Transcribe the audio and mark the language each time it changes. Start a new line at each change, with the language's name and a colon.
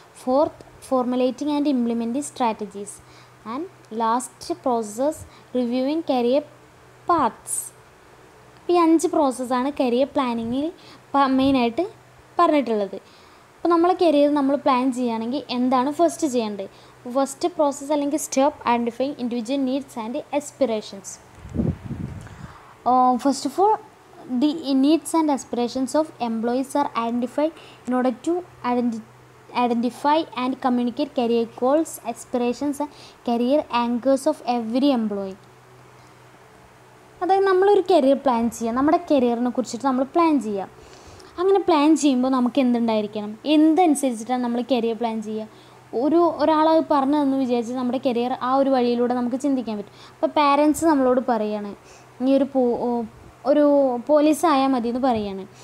English: Fourth formulating and implementing strategies. And last process reviewing career paths.
Malayalam: ഈ 5 പ്രോസസ്സാണ് career പ്ലാനിങ്ങിൽ മെയിനായിട്ട് പറഞ്ഞിട്ടുള്ളത്. അപ്പോൾ നമ്മളെ കരിയർ നമ്മൾ പ്ലാൻ ചെയ്യുകയാണെങ്കിൽ എന്താണ് ഫസ്റ്റ് ചെയ്യേണ്ടത്?
English: first process
Malayalam: അല്ലെങ്കിൽ
English: Step identifying individual needs and aspirations. First of all the needs and aspirations of employees are identified in order to identify and communicate career goals, aspirations and career anchors of every employee.
Malayalam: അതായത് നമ്മളൊരു career plan ചെയ്യുക, നമ്മുടെ കരിയറിനെ കുറിച്ചിട്ട് നമ്മൾ plan ചെയ്യുക. അങ്ങനെ plan ചെയ്യുമ്പോൾ നമുക്ക് എന്തുണ്ടായിരിക്കണം, എന്തനുസരിച്ചിട്ടാണ് നമ്മൾ കരിയർ പ്ലാൻ ചെയ്യുക. ഒരാളത് പറഞ്ഞു തന്നു വിചാരിച്ച് നമ്മുടെ കരിയർ ആ ഒരു വഴിയിലൂടെ നമുക്ക് ചിന്തിക്കാൻ പറ്റും. അപ്പോൾ പാരൻസ് നമ്മളോട് പറയുകയാണ് നീ ഒരു പോലീസായാൽ മതി എന്ന് പറയുകയാണ്.